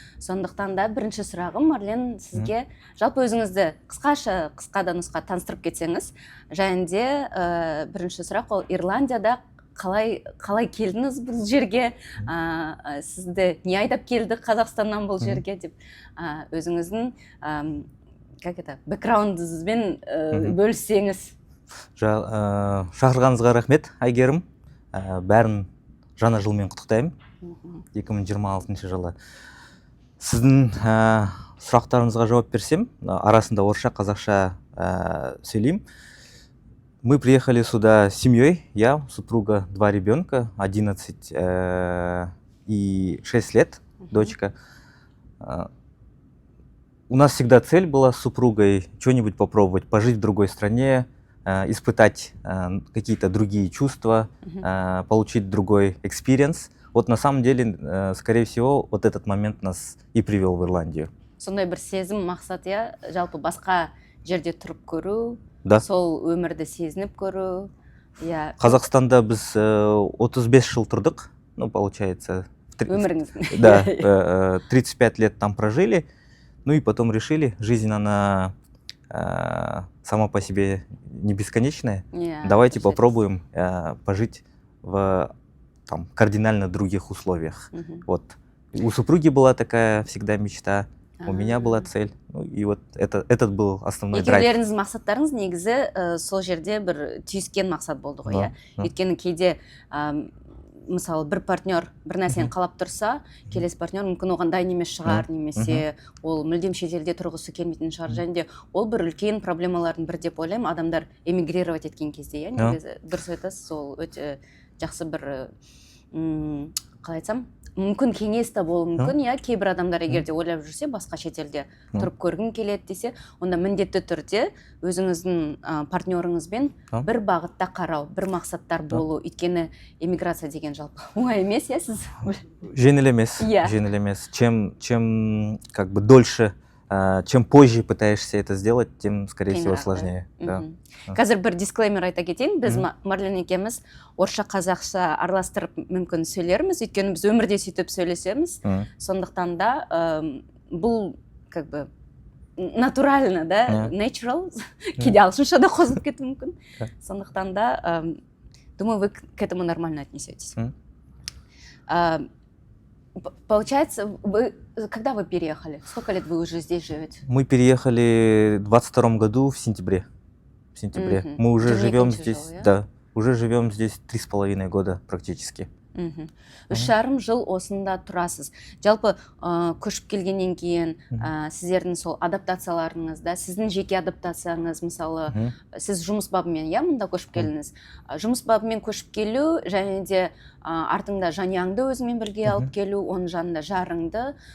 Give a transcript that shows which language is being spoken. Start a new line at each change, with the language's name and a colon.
Kazakh: Сондықтан да бірінші сұрағым, Марлен, сізге жалпы өзіңізді қысқа да нұсқа таныстырып кетсеңіз, және де бірінші сұрақ ол Ирландияда қалай келдіңіз бұл жерге, сізді не айдап келді Қазақстаннан бұл жерге деп өзіңіздің бэкграундыңызбен бөліссеңіз. Шақырғаныңызға рахмет, Айгерім. Бәрін жаңа жылмен құттықтаймын. 2026 жылы. Сіздің сұрақтарыңызға жауап берсем, арасында орысша, қазақша сөйлеймін.
Russian: Мы приехали сюда с семьей, я, супруга, 2 ребенка, 11 и 6 лет, дочка. У нас всегда цель была с супругой что-нибудь попробовать, пожить в другой стране, испытать какие-то другие чувства, получить другой экспириенс. Вот на самом деле, скорее всего, вот этот момент нас и привел в Ирландию.
Kazakh: Сондай бір сезім, мақсат, жалпы басқа жерде тұрып көру, сол өмірді сезініп көру. Қазақстанда біз 35 жыл тұрдық,
Russian: получается.
Kazakh: Өміріңіздің.
Russian: Да, 35 лет там прожили. Ну и потом решили, жизнь она сама по себе не бесконечная. Давайте попробуем пожить в кардинально других условиях. Вот. У супруги была такая всегда мечта, у меня была цель. Ну и вот этот был основной драйв.
Kazakh: Екеулеріңіздің мақсаттарыңыз негізі сол жерде бір түйіскен мақсат болды ғой, Өйткені кейде мысалы бір партнер бір нәрсені қалап тұрса, келесі партнер мүмкін оған дайын емес шығар, немесе ол мүлдем шетелде тұрғысы келмейтін шығар. Және де ол бір үлкен проблемалардың бірі деп ойлаймын, адамдар эмигрировать еткен кезде, негізі дұрыс айтасыз, ол өте жақсы бір, қалай айтсам, мүмкін кеңес та болуы мүмкін, кейбір адамдар егер де ойлап жүрсе, басқа шетелде тұрып көргім келеді десе, онда міндетті түрде өзіңіздің партнеріңізбен бір бағытта қарау, бір мақсаттар болу. Өйткені эмиграция деген жалпы оңай емес, сіз? Жеңіл емес.
Russian: Чем как бы дольше, чем позже пытаешься это сделать, тем, скорее всего, сложнее.
Kazakh: Қазір бір дисклеймер айта кетейін. Біз Марлен екеуміз орысша қазақша араластырып мүмкін сөйлерміз, өйткені біз өмірде сөйтіп сөйлесеміз. Сондықтан да бұл
Russian: как бы натурально,
Kazakh: natural, кейде ағылшынша да қосылып кетуі мүмкін.
Russian: Сондықтан да, думаю, вы к этому нормально отнесетесь. Получается, когда вы переехали? Сколько лет вы уже здесь живете? Мы переехали в 22 году в сентябре. Мы уже живем здесь, уже живем здесь 3,5 года практически.
Kazakh: 3,5 жыл осында тұрасыз. Жалпы көшіп келгеннен кейін сіздердің сол адаптацияларыңызда, сіздің жеке адаптацияңыз, мысалы, сіз жұмыс бабымен, мұнда көшіп келдіңіз. Жұмыс бабымен көшіп келу, және де артыңда жанұяңды өзімен бірге алып келу, оның жанында жарыңды,